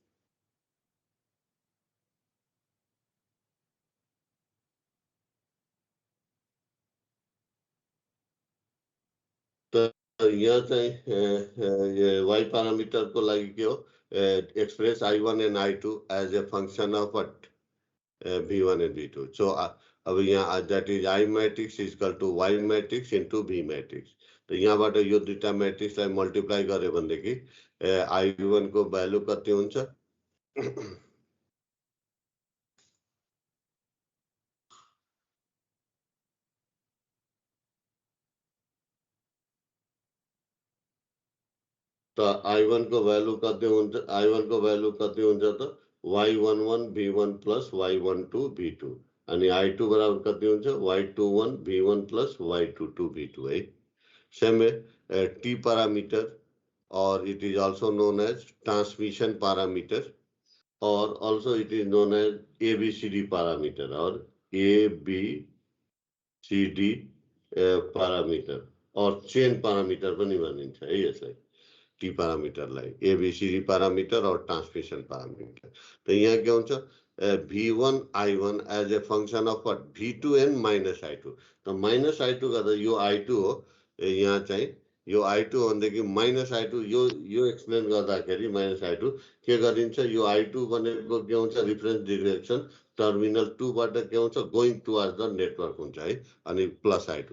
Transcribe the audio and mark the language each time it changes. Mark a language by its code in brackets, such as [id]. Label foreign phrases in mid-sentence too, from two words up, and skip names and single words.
[ne] त यहाँ चाहिँ वाई प्यारामिटरको लागि के हो, [en] express I1 and I2 as a function of what, [ne] V1 एन्ड V2। [en] सो [ne] अब यहाँ [en] that is I matrix is equal to Y matrix into V matrix. [ne] त यहाँबाट यो दुईटा मैट्रिक्सलाई मल्टिप्लाई गरे भनेदेखि I1 को भ्यालु कति हुन्छ, त I1 को भ्यालु कति हुन्छ, I1 को भ्यालु कति हुन्छ त [en] Y11 V1 plus Y12 V2 [ne] अनि I2 बराबर कति हुन्छ, [en] Y21 V1 plus Y22 V2 है। [ne] सेम है [en] T पैरामीटर और it is also known as transmission parameter or also it is known as ABCD parameter or ABCD parameter और chain parameter [ne] पनि भनिन्छ है यसलाई, टी प्यारामिटरलाई एबीसीडी प्यारामिटर और ट्रांसमिशन प्यारामिटर। तो यहाँ के हुन्छ V1 I1 [en] as a function of what, [ne] V2n माइनस I2। तो माइनस I2 गर्दा यो I2 हो, यहाँ चाहिँ यो I2 भनेदेखि माइनस I2 यो एक्सप्लेन गर्दाखेरि माइनस I2 के गरिन्छ, यो I2 भनेको के हुन्छ, [en] reference direction terminal [ne] 2 बाट के हुन्छ, [en] going towards the network [ne] हुन्छ है, अनि प्लस I2।